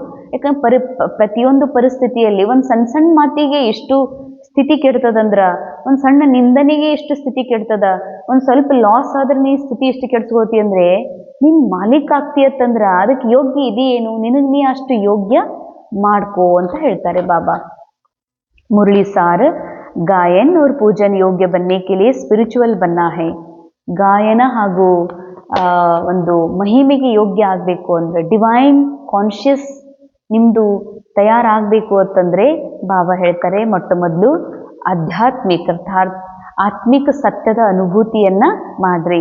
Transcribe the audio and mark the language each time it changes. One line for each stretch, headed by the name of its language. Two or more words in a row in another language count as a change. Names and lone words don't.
Kannada: ಯಾಕಂದ್ರೆ ಪ್ರತಿಯೊಂದು ಪರಿಸ್ಥಿತಿಯಲ್ಲಿ ಒಂದು ಸಣ್ಣ ಮಾತಿಗೆ ಎಷ್ಟು ಸ್ಥಿತಿ ಕೆಡ್ತದಂದ್ರ, ಒಂದು ಸಣ್ಣ ನಿಂದನೆಗೆ ಎಷ್ಟು ಸ್ಥಿತಿ ಕೆಡ್ತದ, ಒಂದು ಸ್ವಲ್ಪ ಲಾಸ್ ಆದ್ರೆ ನೀ ಸ್ಥಿತಿ ಎಷ್ಟು ಕೆಡ್ಸ್ಕೋತಿ ಅಂದ್ರೆ ನೀನ್ ಮಾಲೀಕ ಆಗ್ತೀಯತ್ತಂದ್ರ ಅದಕ್ಕೆ ಯೋಗ್ಯ ಇದೆಯೇನು? ನಿನಗೆ ನೀ ಅಷ್ಟು ಯೋಗ್ಯ ಮಾಡ್ಕೋ ಅಂತ ಹೇಳ್ತಾರೆ ಬಾಬಾ.
Hindi: मुरली सार गायन और पूजन योग्य बनने के लिए स्पिरिचुअल बनना है.
Kannada: ಗಾಯನ ಹಾಗೂ ಒಂದು ಮಹಿಮೆಗೆ ಯೋಗ್ಯ ಆಗಬೇಕು ಅಂದ್ರೆ,
English: divine conscious
Kannada: ನಿಮ್ದು ತಯಾರಾಗಬೇಕು ಅಂತಂದ್ರೆ ಬಾಬಾ ಹೇಳ್ತಾರೆ, ಮೊಟ್ಟ ಮೊದಲು ಆಧ್ಯಾತ್ಮಿಕ ಅರ್ಥಾತ್ ಆತ್ಮಿಕ ಸತ್ಯದ ಅನುಭೂತಿಯನ್ನ ಮಾಡ್ರಿ.